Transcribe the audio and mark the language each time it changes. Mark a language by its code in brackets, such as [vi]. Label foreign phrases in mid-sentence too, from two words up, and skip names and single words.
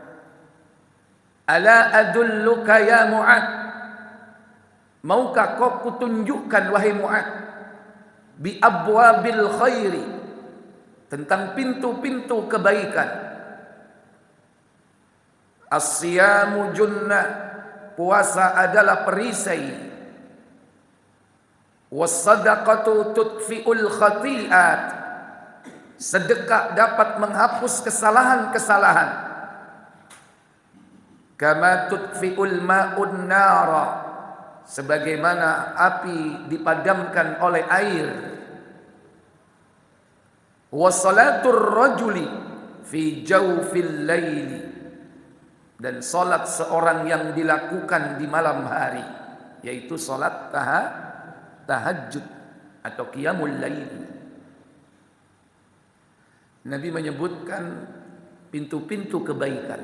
[ar] ألا أدلك يا معاذ, [id] maukah kau kutunjukkan wahai Mu'ad, [ar] بأبواب الخير, [id] tentang pintu-pintu kebaikan. [ar] الصيام جنة, [id] puasa adalah perisai. [ar] والصدقة تطفئ الخطيئة, [id] sedekah dapat menghapus kesalahan-kesalahan. [ar] كما تطفئ الماء النار, [id] sebagaimana api dipadamkan oleh air. [ar] وصلاة الرجل في جوف الليل, [id] dan salat seorang yang dilakukan di malam hari, yaitu salat tahajud atau [ar] قيام الليل. [id] Nabi menyebutkan pintu-pintu kebaikan.